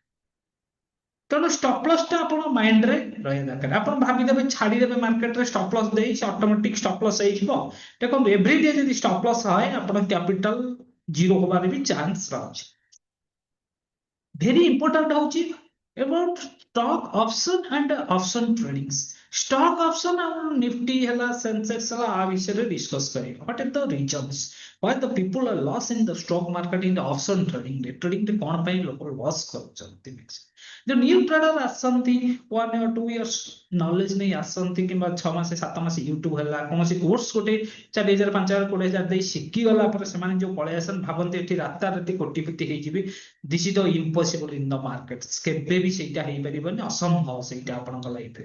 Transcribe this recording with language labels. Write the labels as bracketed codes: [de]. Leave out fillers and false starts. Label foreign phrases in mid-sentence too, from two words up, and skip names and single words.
[or] ତେଣୁ [en] stop loss [or] ଟା ଆପଣ ମାଇଣ୍ଡରେ ରହିବା ଦରକାର। ଆପଣ ଭାବିଦେବେ ଛାଡିଦେବେ ମାର୍କେଟରେ [en] stop loss [or] ଦେଇ ସେ ଅଟୋମେଟିକ [en] stop loss [or] ହେଇଯିବ। ଦେଖନ୍ତୁ [en] every day [or] ଯଦି [en] stop loss [or] ହଏ ଆପଣ [en] capital zero [or] ହବାର ବି ଚାନ୍ସ ରହୁଛି। [en] very important ହଉଛି about stock option and option tradings। stock option [or] ଆଉ ନିଫ୍ଟି ହେଲା ସେନ୍ସେକ୍ସ ହେଲା ଆ ବିଷୟରେ ଡିସ୍କସ କରିବା [en] what are the reasons why the people are lost in the stock market in the option trading [or] ରେ କଣ ପାଇଁ ଲୋକ ଲସ୍ କରୁଛନ୍ତି। ଯୋଉ [en] new trader [or] ଆସନ୍ତି [en] 1 or 2 years [or] ନଲେଜ ନେଇ ଆସନ୍ତି କିମ୍ବା 6 ମାସ 7 ମାସ ୟୁଟ୍ୟୁବ ହେଲା କୌଣସି କୋର୍ସ ଗୋଟେ 4,000 5,000 20,000 ଦେଇ ଶିଖିଗଲା ପରେ ସେମାନେ ଯୋଉ ପଳେଇ ଆସନ୍ତି ଭାବନ୍ତି ଏଠି ରାତାରାତି କୋଟିପତି ହେଇଯିବେ। [en] this is the impossible in the market [or] କେବେ ବି ସେଇଟା ହେଇପାରିବନି ଅସମ୍ଭବ ସେଇଟା ଆପଣଙ୍କ ଲାଇଫରେ।